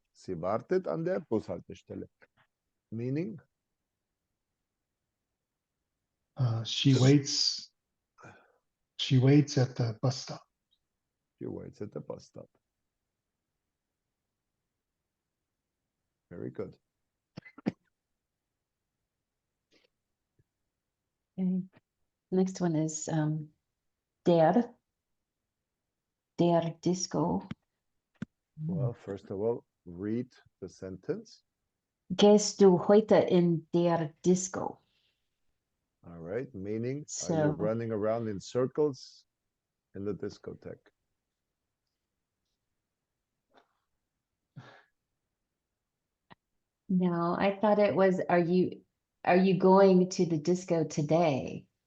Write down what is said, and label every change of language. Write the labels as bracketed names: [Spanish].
[German] Sie wartet an der Bushaltestelle. [English] Meaning? She waits at the bus stop. She waits at the bus stop. Very good. Okay. Next one is der Disco. Well, first of all, read the sentence. [German] Gehst du heute in der Disco? [English] All right. Meaning, are you So- running around in circles in the discotheque? No, I thought it was, are you going to the disco today?